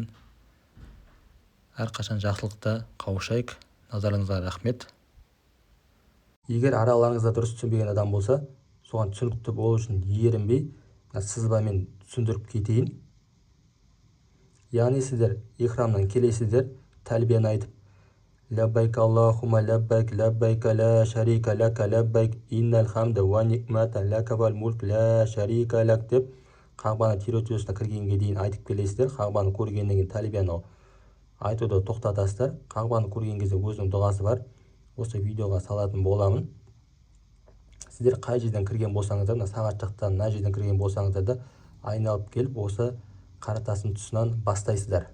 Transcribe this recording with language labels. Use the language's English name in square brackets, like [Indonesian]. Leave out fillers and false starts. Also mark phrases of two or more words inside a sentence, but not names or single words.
[Kazakh] Әрқашан жақсылықта қауышайық. Назарыңызға рахмет. Егер араларыңызда дұрыс түсінбеген адам болса, соған түсінікті болу үшін ерінбей, сызбамен түсіндіріп кетейін. Яғни сіздер ихрамнан келесіздер, тәлбиені айтып, [Arabic] لبيك اللهم لبيك، لبيك لا شريك لك لبيك، إن الحمد والنعمة لك والملك لا شريك لك [Kazakh] деп Қағбаның территориясына кіргенге дейін айтып келесіздер. Қағбаны көргеннен кейін тәлбияны айтуды тоқтатасыздар. Қағбаны көрген кезде өзінің дұғасы бар. Осы видеоға салатын боламын. Сіздер қай жерден кірген болсаңыздар, сағат жақтан мына жерден кірген болсаңыздар да айналып келіп осы қаратастың тұсынан бастайсыздар.